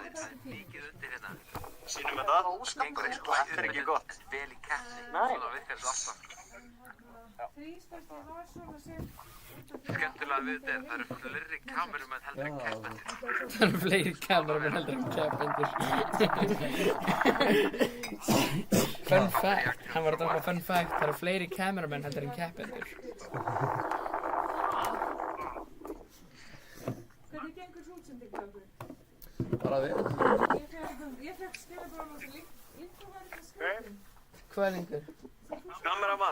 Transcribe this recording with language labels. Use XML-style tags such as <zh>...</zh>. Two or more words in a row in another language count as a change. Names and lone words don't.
<is>Mikið undir hérna. Sýnum við það? Þetta er ekki gott. Vel í keppni. Svona virkar þetta alltaf. Þrístakki var svona sem... Skemmtilega við þetta það eru fleiri kamerumenn heldur en keppendur. Það eru fleiri kameramenn heldur en keppendur.</is> <en>Fun fact,</en> <is>hann var að droppa</is> <en>fun fact,</en> <is>það eru fleiri kameramenn heldur en keppendur. Hvernig gengur svo útsending hjá okkur? Bara vel. Ég fekk skrifa bara á þessu linkur var ekki skrifin. Hvað er linkur? Kameramann,</is>